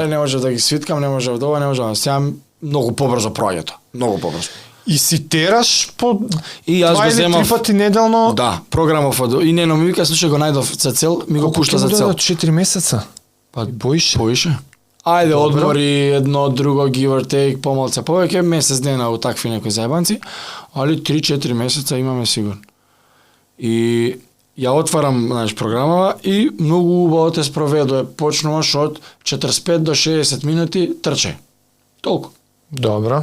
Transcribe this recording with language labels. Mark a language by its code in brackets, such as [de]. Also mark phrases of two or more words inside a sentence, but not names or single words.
[mk] Не можев да ги свиткам, не можев да ова, не можев. Сега многу побрзо проаѓа тоа. Многу побрзо. И си тераш по и јас го земав 3 пати неделно. Да, програмов и Нено ми вика, слушај, го најдов за цел, ми го пушта за цел. 4 месеца. Па боише. Ајде, одмори едно, друго, [en] give or take, [mk] помалце повеќе, месец дена у такви некои зајбанци, али 3-4 месеца имаме сигурно. И ја отварам, знаеш, програмава и многу убаво те спроведува. Почнуваш од 45 до 60 минути трчај. Толку. Добро.